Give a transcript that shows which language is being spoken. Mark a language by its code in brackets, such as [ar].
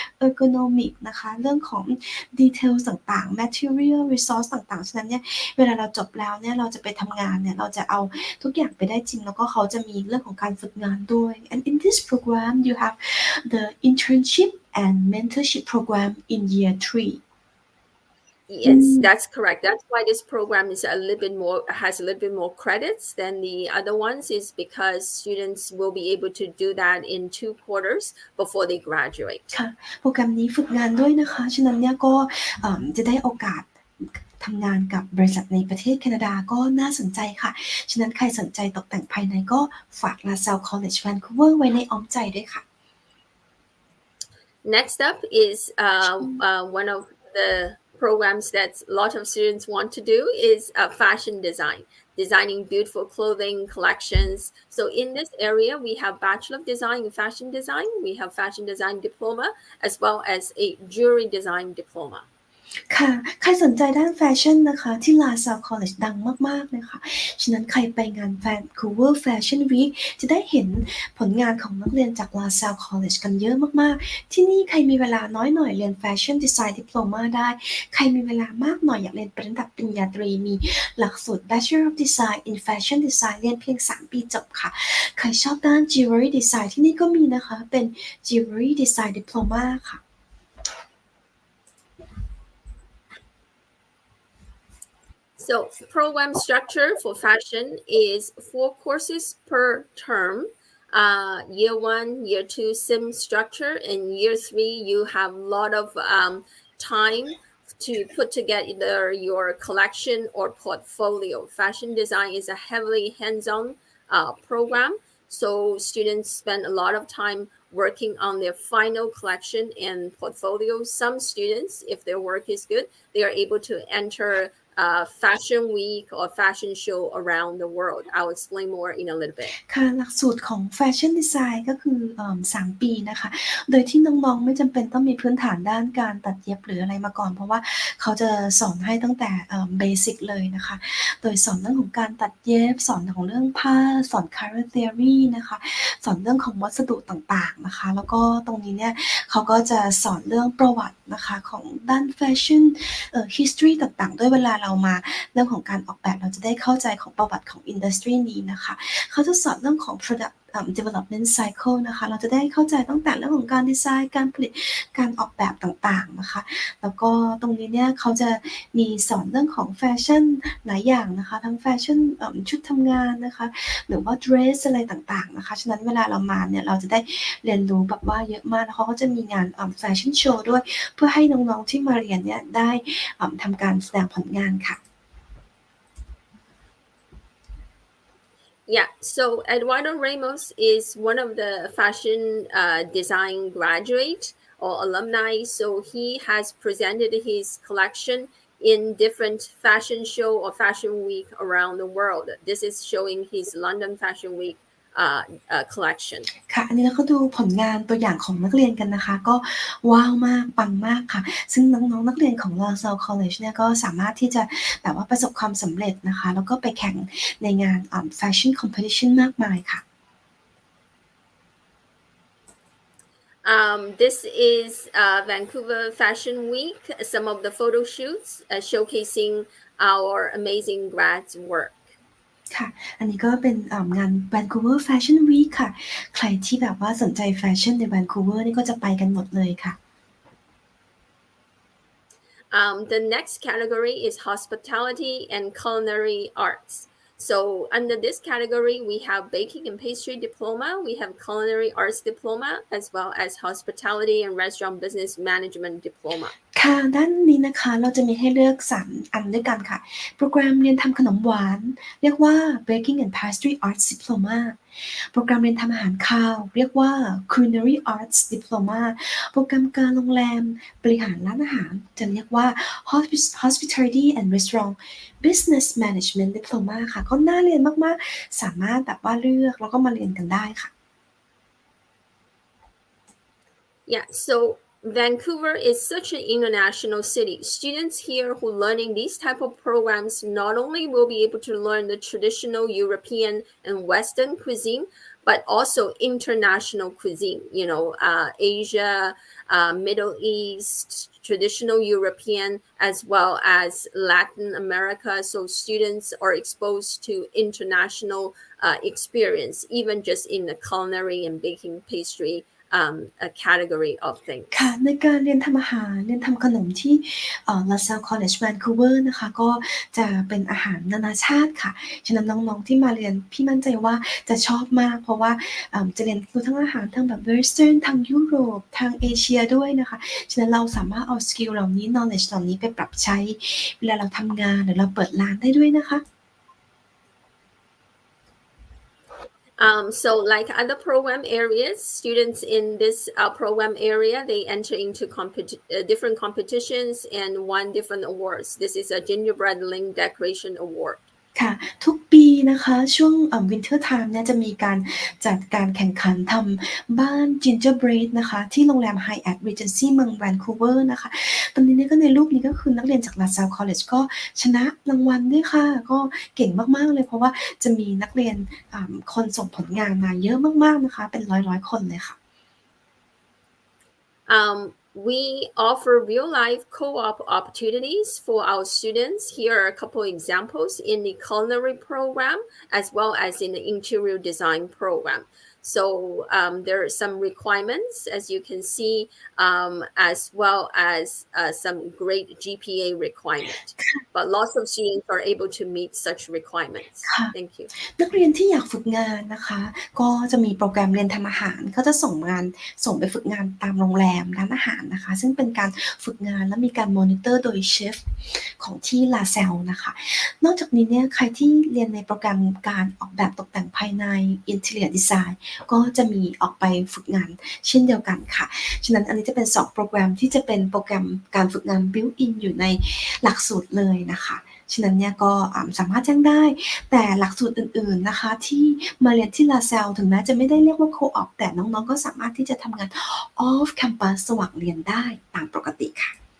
[th] ergonomic นะคะเรื่องของ details ต่างๆ material resource ต่างๆฉะนั้นเนี่ยเวลาเราจบแล้วเนี่ยเราจะไปทำงานเนี่ยเราจะเอาทุกอย่างไปได้จริงแล้วก็เขาจะมีเรื่องของการฝึกงานด้วย [en] and in this program you have the internship and mentorship program in year 3Yes, that's correct. That's why this program is has a little bit more credits than the other ones is because students will be able to do that in 2 quarters before they graduate. [th] ค่ะโปรแกรมนี้ฝึกงานด้วยนะคะฉะนั้นเนี่ยก็จะได้โอกาสทำงานกับบริษัทในประเทศแคนาดาก็น่าสนใจค่ะฉะนั้นใครสนใจตกแต่งภายในก็ฝาก LaSalle College Vancouver ไว้ในอ้อมใจด้วยค่ะ [en] Next up is one of the programs that a lot of students want to do is fashion design, designing beautiful clothing collections. So in this area, we have Bachelor of Design in Fashion Design. We have Fashion Design Diploma, as well as a Jewelry Design Diploma. [th] ค่ะใครสนใจด้านแฟชั่นนะคะที่ LaSalle College ดังมากๆเลยค่ะฉะนั้นใครไปงาน Vancouver Fashion Week จะได้เห็นผลงานของนักเรียนจาก LaSalle College กันเยอะมากๆที่นี่ใครมีเวลาน้อยหน่อยเรียน Fashion Design Diploma ได้ใครมีเวลามากหน่อยอยากเรียนระดับปริญญาตรีมีหลักสูตร Bachelor of Design in Fashion Design เรียนเพียง3 ปีจบค่ะใครชอบด้าน Jewelry Design ที่นี่ก็มีนะคะเป็น Jewelry Design Diploma ค่ะ [en] So program structure for fashion is 4 courses per term. Year 1, year 2, sim structure, and year 3 you have a lot of time to put together your collection or portfolio. Fashion design is a heavily hands-on program, so students spend a lot of time working on their final collection and portfolio. Some students, if their work is good, they are able to enter fashion week or fashion show around the world. I'll explain more in a little bit. [th] ค่ะหลักสูตรของ Fashion Design ก็คือ3 ปีนะคะโดยที่น้องๆไม่จำเป็นต้องมีพื้นฐานด้านการตัดเย็บหรืออะไรมาก่อนเพราะว่าเขาจะสอนให้ตั้งแต่เบสิกเลยนะคะโดยสอนเรื่องของการตัดเย็บสอนของเรื่องผ้าสอน color theory นะคะสอนเรื่องของวัสดุต่างๆนะคะแล้วก็ตรงนี้เนี่ยเขาก็จะสอนเรื่องประวัตินะคะของด้านแฟชั่น history ต่างๆด้วยเวลาเรามาเรื่องของการออกแบบเราจะได้เข้าใจของประวัติของอินดัสทรีนี้นะคะเขาจะสอนเรื่องของ product development cycle นะคะเราจะได้เข้าใจตั้งแต่เรื่องของการดีไซน์การผลิตการออกแบบต่างๆนะคะแล้วก็ตรงนี้เนี่ยเขาจะมีสอนเรื่องของแฟชั่นหลายอย่างนะคะทั้งแฟชั่น ชุดทำงานนะคะหรือว่า dress อะไรต่างๆนะคะฉะนั้นเวลาเรามาเนี่ยเราจะได้เรียนรู้แบบว่าเยอะมากแล้วเขาก็จะมีงานแฟชั่นโชว์ด้วยเพื่อให้น้องๆที่มาเรียนเนี่ยได้ทำการแสดงผลงานค่ะ [en] Yeah, so Eduardo Ramos is one of the fashion design graduate or alumni. So he has presented his collection in different fashion show or fashion week around the world. This is showing his London Fashion Week collection. [th] ค่ะอันนี้เราก็ดูผลงานตัวอย่างของนักเรียนกันนะคะก็ว้าวมากปังมากค่ะซึ่งน้องๆนักเรียนของ LaSalle College เนี่ยก็สามารถที่จะแบบว่าประสบความสำเร็จนะคะแล้วก็ไปแข่งในงานFashion Competition มากมายค่ะ [en] This is Vancouver Fashion Week, some of the photo shoots showcasing our amazing grads' work. [th] ค่ะอันนี้ก็เป็นงาน Vancouver Fashion Week ค่ะใครที่แบบว่าสนใจแฟชั่นใน Vancouver นี่ก็จะไปกันหมดเลยค่ะ [en] The next category is hospitality and culinary arts. So under this category, we have baking and pastry diploma, we have culinary arts diploma, as well as hospitality and restaurant business management diploma. [th] ค่ะด้านนี้นะคะเราจะมีให้เลือก3อันด้วยกันค่ะโปรแกรมเรียนทำขนมหวานเรียกว่า Baking and Pastry Arts Diploma โปรแกรมเรียนทำอาหารคาวเรียกว่า Culinary Arts Diploma โปรแกรมการโรงแรมบริหารร้านอาหารจะเรียกว่า Hospitality and Restaurant Business Management Diploma ค่ะก็น่าเรียนมากๆสามารถแบบว่าเลือกแล้วก็มาเรียนกันได้ค่ะ [en] Yeah, so Vancouver is such an international city. Students here who learning these type of programs not only will be able to learn the traditional European and Western cuisine, but also international cuisine, Asia, Middle East, traditional European, as well as Latin America. So students are exposed to international experience, even just in the culinary and baking pastry a category of things. [th] ค่ะในการเรียนทำอาหารเรียนทำขนมที่LaSalle College Vancouver นะคะก็จะเป็นอาหารนานาชาติค่ะฉะนั้นน้องๆที่มาเรียนพี่มั่นใจว่าจะชอบมากเพราะว่าจะเรียนรู้ทั้งอาหารทั้งแบบ Western ทางยุโรปทางเอเชียด้วยนะคะฉะนั้นเราสามารถเอาสกิลเหล่านี้ knowledge เหล่านี้ไปปรับใช้เวลาเราทำงานหรือเราเปิดร้านได้ด้วยนะคะ [en] So like other program areas, students in this program area, they enter into different competitions and won different awards. This is a gingerbread link decoration award. ค่ะทุกปีนะคะช่วงwinter time เนี่ยจะมีการจัดการแข่งขันทำบ้าน gingerbread นะคะที่โรงแรม Hyatt Regency เมือง Vancouver นะคะตอนนี้เนี่ยก็ในรูปนี้ก็คือนักเรียนจาก LaSalle College ก็ชนะรางวัลด้วยค่ะก็เก่งมากๆเลยเพราะว่าจะมีนักเรียนคนส่งผลงานมาเยอะมากๆนะคะเป็นร้อยๆคนเลยค่ะ We offer real-life co-op opportunities for our students. Here are a couple examples in the culinary program as well as in the interior design program. So there are some requirements, as you can see, as well as some great GPA requirement. But lots of students are able to meet such requirements. Thank you. [th] นักเรียนที่อยากฝึกงานนะคะก็จะมีโปรแกรมเรียนทำอาหารเขาจะส่งไปฝึกงานตามโรงแรมร้านอาหารนะคะซึ่งเป็นการฝึกงานและมีการมอนิเตอร์โดยเชฟ ของที่ LaSalle นะคะนอกจากนี้เนี่ยใครที่เรียนในโปรแกรมการออกแบบตกแต่งภายใน Interior Design ก็จะมีออกไปฝึกงานเช่นเดียวกันค่ะฉะนั้นอันนี้จะเป็น2โปรแกรมที่จะเป็นโปรแกรมการฝึกงาน built in อยู่ในหลักสูตรเลยนะคะฉะนั้นเนี่ยก็สามารถแจ้งได้แต่หลักสูตรอื่นๆนะคะที่มาเรียนที่ LaSalle ถึงแม้จะไม่ได้เรียกว่า Co-op แต่น้องๆก็สามารถที่จะทำงาน off campus สว่างเรียนได้ตามปกติค่ะ